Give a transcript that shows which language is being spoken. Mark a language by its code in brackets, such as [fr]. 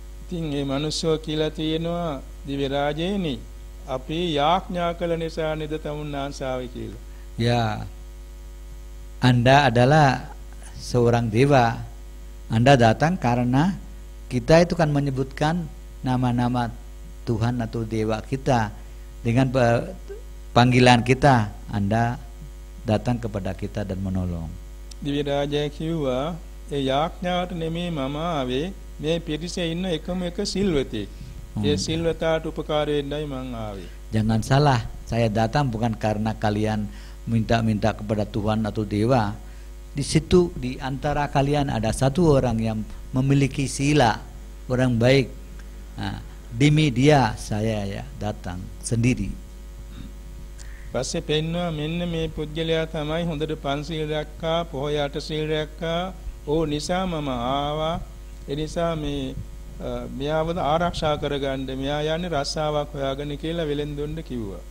[si] ඉතින් මේ මිනිස්සෝ කියලා තියෙනවා දිව්‍ය රාජේනි අපි යාඥා කළ නිසා නේද තමුන්නාන්සාවේ කියලා. [id] Ya, Anda adalah seorang dewa. Anda datang karena kita itu kan menyebutkan nama-nama Tuhan atau dewa kita dengan panggilan kita. Anda datang kepada kita dan menolong. [si] දිව්‍ය රාජයා කිව්වා ඒ යාඥාවට නෙමෙයි මම ආවේ මේ පිරිසේ ඉන්න එකම එක සිල්වතෙක්. ඒ සිල්වතාට උපකාර වෙන්නයි මං ආවේ. [id] Jangan salah, saya datang bukan karena kalian minta-minta kepada Tuhan atau dewa. Di situ di antara kalian ada satu orang yang memiliki sila, orang baik. Nah, demi dia saya ya datang sendiri. [si] පස්සේ පෙන්නවා මෙන්න මේ පුජ්‍යලයා තමයි හොඳට පන්සිල් රැක්කා, පොහොයට සීල් රැක්කා. ඕ නිසා මම ආවා. ඒ නිසා මේ මෙයාව ආරක්ෂා කරගන්න මෙයා යන්නේ රස්සාවක් හොයාගෙන කියලා වෙලෙන්දුන්ට කිව්වා.